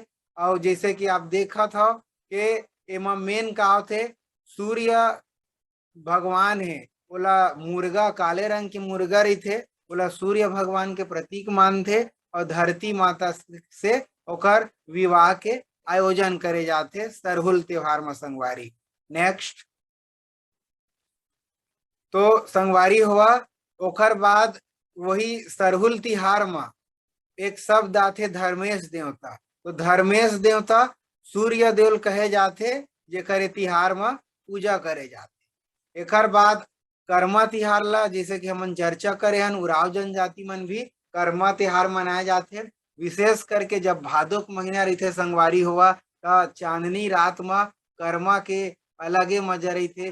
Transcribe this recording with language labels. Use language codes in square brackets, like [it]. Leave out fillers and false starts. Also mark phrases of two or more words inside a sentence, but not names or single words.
[hne] और जैसे कि आप देखा था कि एमा मेन का होते सूर्य भगवान है, बोला मुर्गा काले रंग के मुर्गा रही थे, बोला सूर्य भगवान के प्रतीक मानते और धरती माता से ओकर विवाह के आयोजन करे जाते सरहुल त्योहार में संगवारी। नेक्स्ट तो संगवारी हुआ ओकर बाद वही सरहुल तिहार में एक शब्द आते धर्मेश देवता। तो धर्मेश देवता सूर्य देव कहे जाते जेकर तिहार में पूजा करे जाते। एकर बाद कर्मा तिहार ला जैसे कि हमन चर्चा करे हन उराव जनजाति मन भी कर्मा तिहार मनाए जाते। विशेष करके जब भादो के महीना रहते संगवारी हुआ तो चांदनी रात में कर्मा के अलगे मजा रहते।